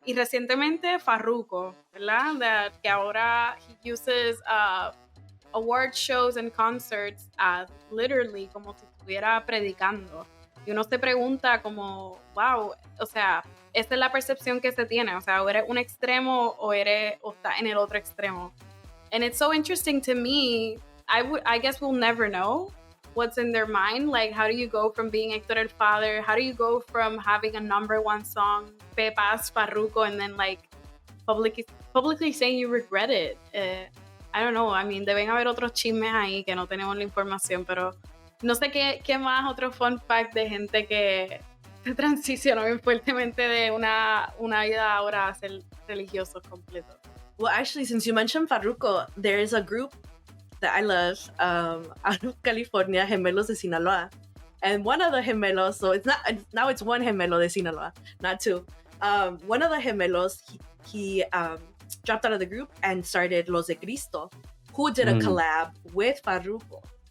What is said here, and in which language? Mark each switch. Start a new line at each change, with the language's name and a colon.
Spanish: Y recientemente Farruko, ¿verdad? Que ahora
English: he uses award shows and concerts as literally
Spanish: como si estuviera predicando. Y uno se pregunta como, wow, o sea, esa es la percepción que se tiene, o sea, o eres un extremo o estás en el otro extremo.
English: And it's so interesting to me. I guess we'll never know what's in their mind. Like, how do you go from being Héctor el Father? How do you go from having a #1 song, Pepas, Farruko, and then like publicly saying you regret it? I don't know.
Spanish: I mean, deben haber otros chismes ahí que no tenemos la información, pero no sé qué más otro
English: fun fact
Spanish: de gente que se transicionó bien fuertemente de una vida ahora a ser religiosos completos.
English: Well, actually, since you mentioned Farruko, there is a group that I love out of California, Gemelos de Sinaloa. And one of the gemelos, so now it's one gemelo de Sinaloa, not two. One of the gemelos, he dropped out of the group and started Los de Cristo, who did a collab with Farruko.